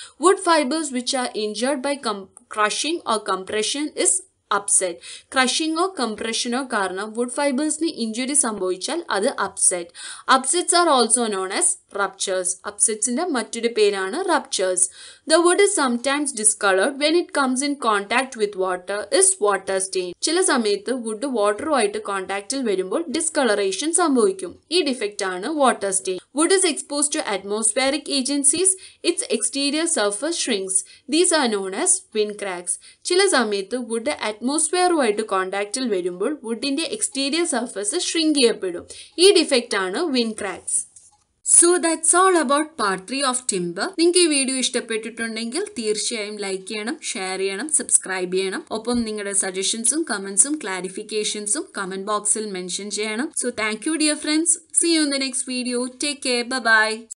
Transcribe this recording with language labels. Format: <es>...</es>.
<en>Wood fibres which are injured by crushing or compression is upset.</en> <ml>ക്രഷിങ്ങോ കംപ്രഷനോ കാരണം would ഫൈബേഴ്സിന് injury സംഭവിച്ചാൽ അത് upset.</ml> <en>Upsets are also known as ruptures.</en> <ml>അപ്സെറ്റ്സിന്റെ മറ്റൊരു പേരാണ് ruptures.</ml> <en>The wood is sometimes discolored when it comes in contact with water is water stain.</en> <ml>ചില സമയത്ത് would വാട്ടറുമായിട്ട് കോണ്ടാക്റ്റിൽ വരുമ്പോൾ discolouration സംഭവിക്കും. ഈ ഡിഫക്റ്റ് ആണ് water stain.</ml> <en>Wood is exposed to atmospheric agencies. Its exterior surface shrinks. These are known as wind cracks.</en> <ml>ചില സമയത്ത് would അറ്റ്മോസ്ഫിയറുമായിട്ട് കോണ്ടാക്റ്റിൽ വരുമ്പോൾ വുഡിന്റെ exterior surface shrink ചെയ്യപ്പെടും. ഈ ഡിഫക്റ്റ് ആണ് wind cracks.</ml> <en>So that's all about part 3 of timber.</en> <ml>നിങ്ങൾക്ക് ഈ video ഇഷ്ടപ്പെട്ടിട്ടുണ്ടെങ്കിൽ തീർച്ചയായും ലൈക്ക് ചെയ്യണം, ഷെയർ ചെയ്യണം, സബ്സ്ക്രൈബ് ചെയ്യണം. ഒപ്പം നിങ്ങളുടെ സജഷൻസും കമന്റ്സും ക്ലാരിഫിക്കേഷൻസും കമന്റ് ബോക്സിൽ മെൻഷൻ ചെയ്യണം.</ml> <en>So thank you dear friends. See you in the next video. Take care. Bye bye.</en>